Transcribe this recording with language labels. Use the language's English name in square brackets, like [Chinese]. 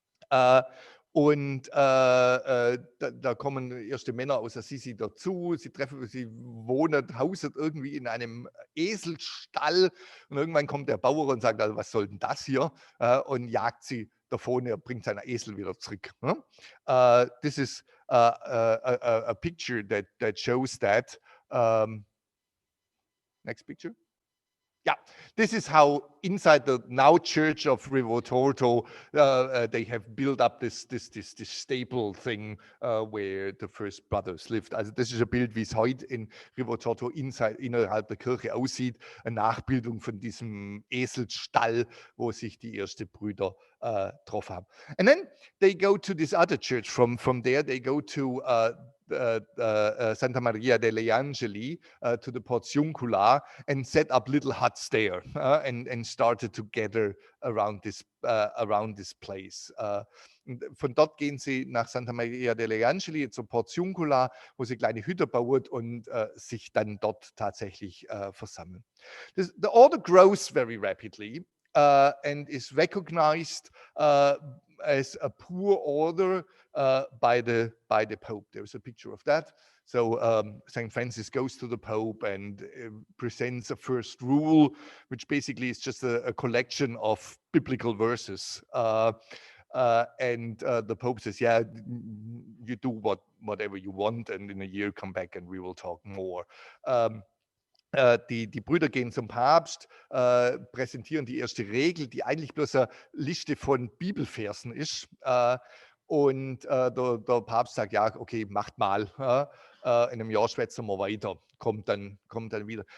[German] Da kommen erste Männer aus Assisi dazu. Sie wohnen, hausen irgendwie in einem Eselstall. Und irgendwann kommt der Bauer und sagt, also, was soll denn das hier? Und jagt sie davon. Er bringt seinen Esel wieder zurück. [English] This is a picture that shows that. Next picture. Yeah, this is how inside the now church of River Torto, they have built up this stable thing where the first brothers lived. [German] Also das ist ein Bild, wie es heute in River Torto innerhalb der Kirche aussieht. Eine Nachbildung von diesem Eselstall, wo sich die ersten Brüder getroffen haben. [English] And then they go to this other church. From there they go to Santa Maria delle Angeli, to the Portiuncula, and set up little huts there, and started to gather around this place. [German] Von dort gehen sie nach Santa Maria delle Angeli zur Portiuncula, wo sie kleine Hütte bauen und sich dann dort tatsächlich versammeln. [English] The order grows very rapidly and is recognized as a poor order by the Pope. There's a picture of that. So St. Francis goes to the Pope and presents a first rule, which basically is just a collection of biblical verses. And the Pope says, yeah, you do whatever you want, and in a year come back and we will talk more. [German] Die Brüder gehen zum Papst, präsentieren die erste Regel, die eigentlich bloß eine Liste von Bibelversen ist. Und der Papst sagt, ja, okay, macht mal. In einem Jahr schwätzen wir weiter, kommt dann wieder.